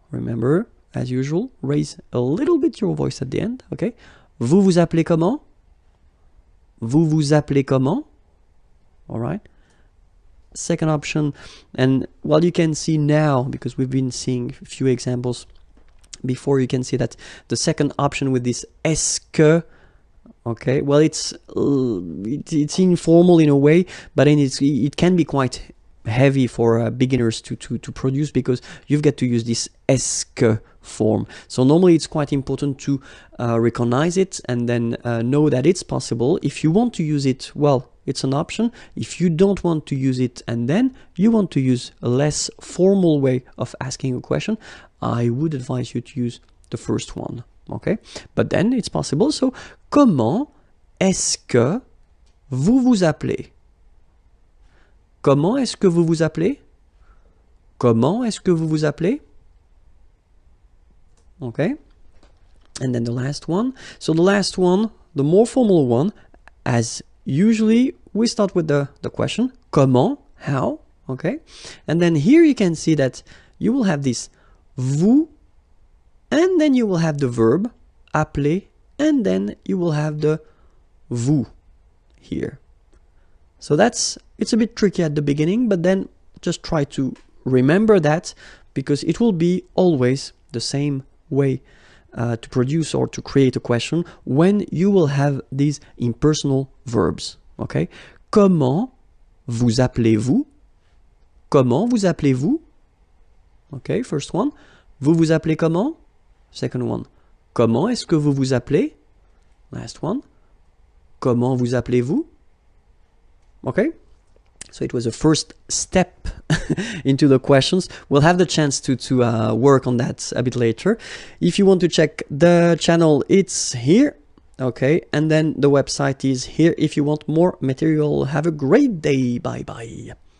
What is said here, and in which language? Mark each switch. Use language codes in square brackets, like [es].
[en] Remember, as usual, raise a little bit your voice at the end. Okay. [fr] Vous vous appelez comment? Vous vous appelez comment? [en] All right. Second option, and well, you can see now, because we've been seeing a few examples before, you can see that the second option with this est-ce que, okay, well, it's informal in a way, but then it can be quite heavy for beginners to produce, because you've got to use this est-ce que form. So normally it's quite important to recognize it and then know that it's possible. If you want to use it, well, it's an option. If you don't want to use it and then you want to use a less formal way of asking a question, I would advise you to use the first one. Okay, but then it's possible. [fr] So, comment est-ce que vous vous appelez? Comment est-ce que vous vous appelez? Comment est-ce que vous vous appelez? [en] Okay, and then the last one. So the last one, the more formal one, as usually we start with the question, comment, how, okay? And then here you can see that you will have this vous, and then you will have the verb, appeler, and then you will have the vous here. So it's a bit tricky at the beginning, but then just try to remember that, because it will be always the same way to produce or to create a question when you will have these impersonal verbs. Okay? [fr] Comment vous appelez-vous? Comment vous appelez-vous? [en] Okay, first one. [fr] Vous vous appelez comment? [en] Second one. [fr] Comment est-ce que vous vous appelez? [en] Last one. [fr] Comment vous appelez-vous? [en] Okay? So it was a first step into the questions. We'll have the chance to work on that a bit later. If you want to check the channel, it's here. Okay, and then the website is here if you want more material. Have a great day. Bye bye.